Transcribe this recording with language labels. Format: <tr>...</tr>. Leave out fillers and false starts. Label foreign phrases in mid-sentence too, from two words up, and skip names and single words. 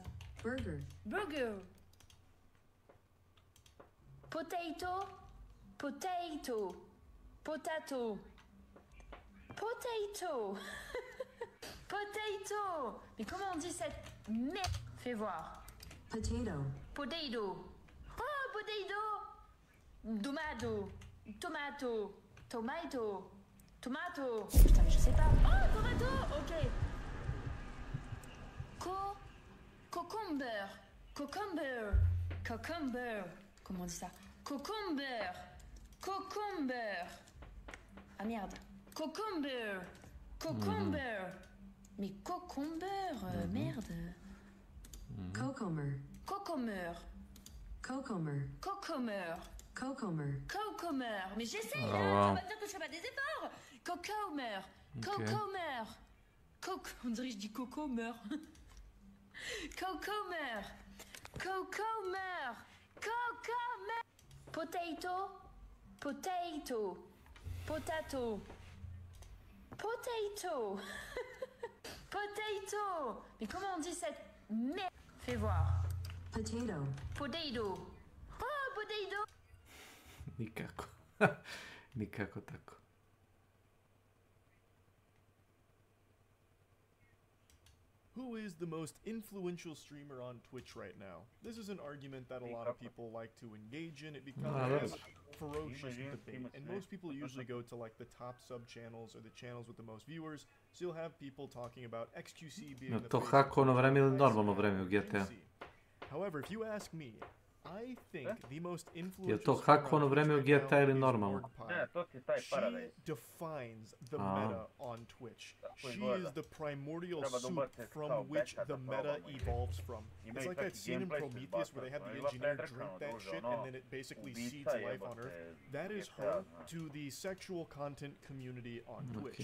<en>Burger. Potato. Potato.</en> <fr>Mais comment on dit cette merde? Fais voir.</fr> <en>Potato. Oh, potato. Tomato.</en> <fr>Putain, mais je sais pas.</fr> <en>Oh, tomato. Ok. Cucumber. Cucumber. Cucumber. Cucumber.</en> <fr>Comment on dit ça?</fr> <en>Cucumber. Cucumber.</en> <fr>Ah merde.</fr> <en>Cucumber. Cucumber. Mais cucumber, merde. Cucumber. Cucumber. Cucumber. Cucumber. Cucumber. Cucumber.</en> <fr>Mais j'essaye, Oh, hein. wow. Tu vas me dire que je fais pas des efforts.</fr> <en>Cucumber. Cucumber.</en> <fr>On dirait que je dis cocomber.</fr> <en>Cucumber. Cucumber. Cucumber. Potato. Potato. Potato. Potato. Potato.</en> <fr>Mais comment on dit cette merde? Fais voir.</fr> <en>Potato. Potato. Oh, potato.</en> <sr>Nikako. Nikako tako.</sr> <en>Who is the most influential streamer on Twitch right now? This is an argument that a lot of people like to engage in. It becomes a ferocious debate, and most people usually go to like the top sub-channels or the channels with the most viewers, so you'll have people talking about XQC being the</en> <sr>To</sr> <en>face</en> <sr>hakovano</sr> <en>of</en> <sr>vreme ili normalno vreme u GTA?</sr> <en>However, if you ask me, I think the most</en> <sr>Je</sr> <en>influential</en> <sr>to hakovano vreme u GTA ili normalno?</sr> <en>She defines the meta on Twitch. She is the primordial soup from which the meta evolves from. It's like that scene in Prometheus where they have the engineer drink that shit and then it basically seeds life on Earth. That is her to the sexual content community on Twitch.</en>